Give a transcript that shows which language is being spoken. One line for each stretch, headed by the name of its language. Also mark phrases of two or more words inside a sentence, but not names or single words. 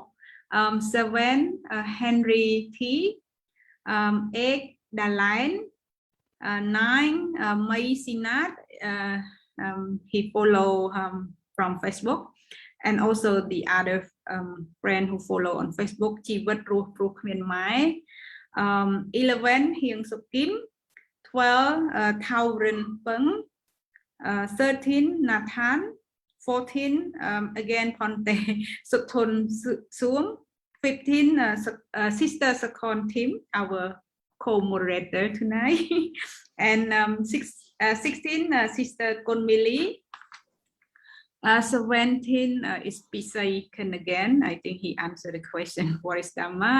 English: 7, Henry T. 8, Daline. 9, May Sinat. He follow from Facebook, and also the other friend who follow on Facebook, Chivat Ruh Mien Mai. 11, Hieng Suk Kim. 12, Thao Rin Peng. 13, Nathan. 14, again Ponte Suthon Suong. 15, Sister Sakon Tim, our co-moderator tonight. And 16, Sister Konmili. 17 is Pisaiken again. I think he answered the question, what is Dhamma?